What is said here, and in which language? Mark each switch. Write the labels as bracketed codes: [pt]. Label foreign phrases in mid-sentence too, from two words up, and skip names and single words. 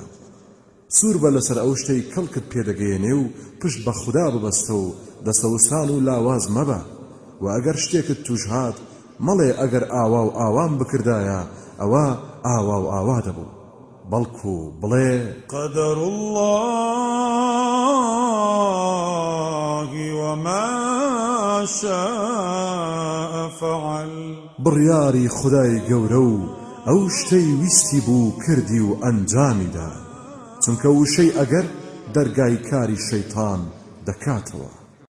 [ckb] سوور بە لەسەر ئەو شتەی کەڵکت پێدەگەیەنێ و پشت بە خوددا ببەستە و دەسەوسان و لاواز مەبە و ئەگەر شتێکت توش هات مەڵێ ئەگەر ئاوا و ئاوام بکردایە ئەوە ئاوا و ئاوا دەبوو، بەڵکو بڵێ [ar] قدر الله وما شاء فعل. [ckb] بڕیاری خودای گەورە و ئەو شتەی ویستی بوو کردی و ئەنجامیدا، چونکە وشەی ئەگەر دەرگای کاری شەیتان دەکاتەوە.